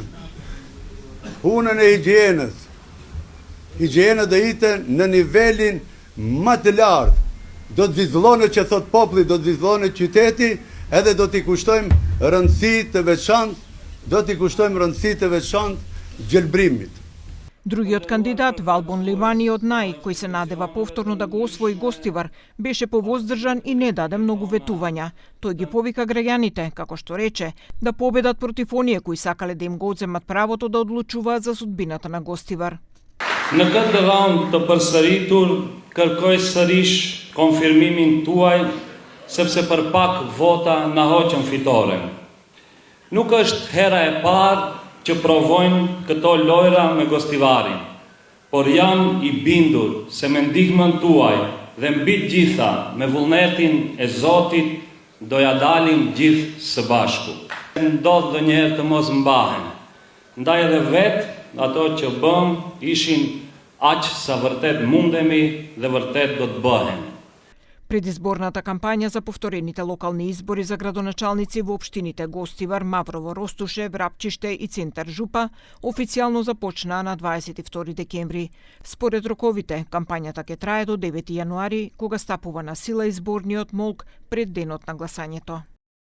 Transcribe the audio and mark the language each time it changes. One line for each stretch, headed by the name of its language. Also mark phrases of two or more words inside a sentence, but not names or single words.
Albanian: Punën e higjienës. Higjiena do hiten në nivelin më të lartë. Do të vizullohet që thot populli, do të vizullohet qyteti, edhe do t'i kushtojmë rëndësi të veçantë gjelbrimit.
Macedonian: Другиот кандидат, Валбон Ливани од НАИ, кој се надева повторно да го освои Гостивар, беше повоздржан и не даде многу ветувања. Тој ги повика граѓаните, како што рече, да победат против оние кои сакале да им го одземат правото да одлучуваат за судбината на Гостивар.
Albanian: Në këtë dëvam të përsëritur, kërkoj sërish konfirmimin tuaj, sepse për pak vota na hoqën fitoren. Nuk është hera e parë që provojnë këto lojra me Gostivarin, por jam i bindur se me ndihmën tuaj dhe mbi gjitha me vullnetin e Zotit do ja dalim gjithë së bashku. Ndodh ndonjëherë të mos mbahen, ndaj edhe vetë ato që bëm ishin aq sa vërtet mundemi dhe vërtet do të bëhen.
Macedonian: Предизборната кампања за повторените локални избори за градоначалници во општините Гостивар, Маврово, Ростуше, Врапчиште и Центар Жупа официјално започнаа на 22 декември. Според роковите, кампањата ќе трае до 9 јануари, кога стапува на сила изборниот молк пред денот на гласањето.